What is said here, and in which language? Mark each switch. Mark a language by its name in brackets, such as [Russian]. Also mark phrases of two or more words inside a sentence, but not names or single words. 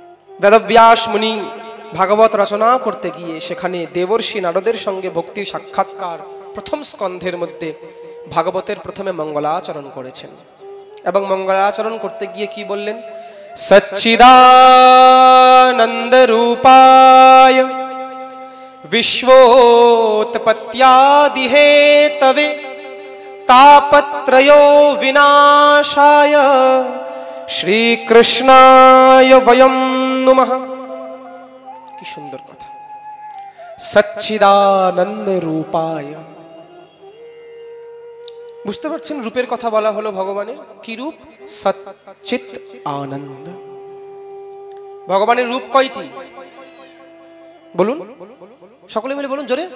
[Bangla] বেদব্যাস মুনি ভাগবত রচনা করতে গিয়ে সেখানে দেবর্ষি নারদের সঙ্গে ভক্তির সাক্ষাৎকার প্রথম স্কন্ধের মধ্যে ভাগবতের প্রথমে মঙ্গলাচরণ করেছেন এবং মঙ্গলাচরণ করতে গিয়ে কি বললেন? [Sanskrit] সচ্চিদানন্দ রূপায় विश्वोत्पत्त्यादि हेतवे तापत्रयो विनाशाय श्रीकृष्णाय वयं नुमः। [Bangla] কি সুন্দর কথা, [Sanskrit] সচ্চিদানন্দ রূপায়। [Bangla] বুঝতে পারছেন রূপের কথা বলা হলো ভগবানের? কি রূপ? সচ্চিত আনন্দ। ভগবানের রূপ কয়টি বলুন, সকলে মিলে বলুন জোরে।